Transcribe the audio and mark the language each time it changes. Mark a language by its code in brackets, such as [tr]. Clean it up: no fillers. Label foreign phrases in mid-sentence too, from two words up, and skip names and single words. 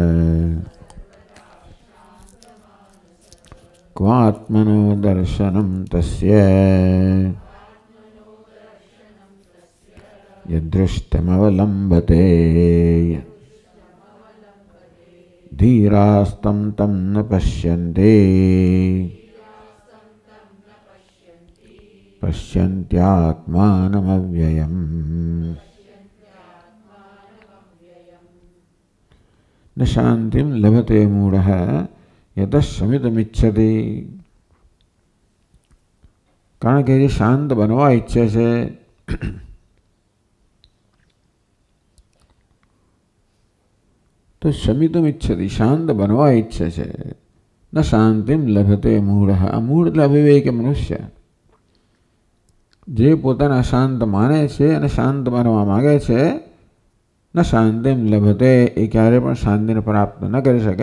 [sa] क्वात्मनो दर्शनं तस्य यदृष्टमवलम्बते धीरास्तं तं न पश्यन्ति पश्यन्त्यात्मानमव्ययम्। न शांतिं लभते मूढ़ः यतः शमितुमिच्छति। [gu] કારણ કે જે શાંત બનવા ઈચ્છે છે તો શમિતુમિચ્છતિ શાંત બનવા ઈચ્છે છે। [sa] ન શાંતિમ લભતે મૂઢઃ [gu] આ મૂઢ એટલે અવિવેકી મનુષ્ય જે પોતાને અશાંત માને છે અને શાંત બનવા માગે છે [sa] ન શાંતિમ લભતે [gu] એ ક્યારે પણ શાંતિને પ્રાપ્ત ન કરી શકે।